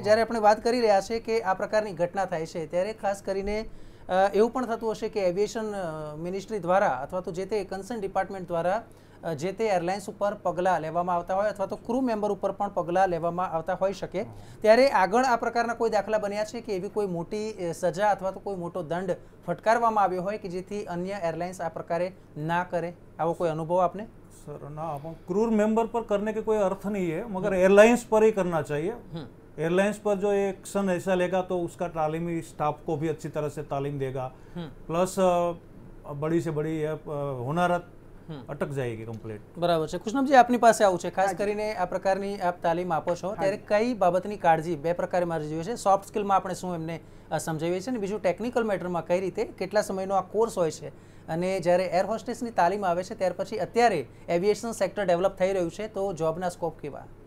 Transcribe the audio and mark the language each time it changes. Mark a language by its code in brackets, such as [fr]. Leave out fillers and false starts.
[gu] જ્યારે આપણે વાત કરી રહ્યા છે કે આ પ્રકારની ઘટના થાય છે ત્યારે ખાસ કરીને એવું પણ થતું હશે કે એવિએશન મિનિસ્ટ્રી દ્વારા અથવા તો જે તે કન્સર્ન ડિપાર્ટમેન્ટ દ્વારા જે તે એરલાઇન્સ ઉપર પગલાં લેવામાં આવતા હોય અથવા તો ક્રૂ મેમ્બર ઉપર પણ પગલાં લેવામાં આવતા હોઈ શકે. ત્યારે આગળ આ પ્રકારના કોઈ દાખલા બન્યા છે કે એવી કોઈ મોટી સજા અથવા તો કોઈ મોટો દંડ ફટકારવામાં આવ્યો હોય કે જેથી અન્ય એરલાઇન્સ આ પ્રકારે ના કરે? આવો કોઈ અનુભવ આપને? [hi] सर ना, अपन क्रू मेंबर पर करने के कोई अर्थ नहीं है, मगर एयरलाइंस पर ही करना चाहिए. एयरलाइंस पर जो एक्शन ऐसा लेगा तो उसका तालीमी स्टाफ को भी अच्छी तरह से तालीम देगा, प्लस बड़ी से बड़ी होनारत અટક જાયગી કમ્પ્લીટ. [gu] બરાબર છે. કૃષ્ણમજી આપની પાસે આવું છે, ખાસ કરીને આ પ્રકારની આપ તાલીમ આપો છો ત્યારે કઈ બાબતની કાળજી બે પ્રકારે મારે જોઈએ છે? સોફ્ટ સ્કિલમાં આપણે શું એમને સમજાવીએ છીએ, અને બીજું ટેકનિકલ મેટરમાં કઈ રીતે કેટલા સમયનો આ કોર્સ હોય છે, અને જ્યારે એર હોસ્ટેસની તાલીમ આવે છે ત્યાર પછી અત્યારે એવિએશન સેક્ટર ડેવલપ થઈ રહ્યું છે તો જોબના સ્કોપ કેવા?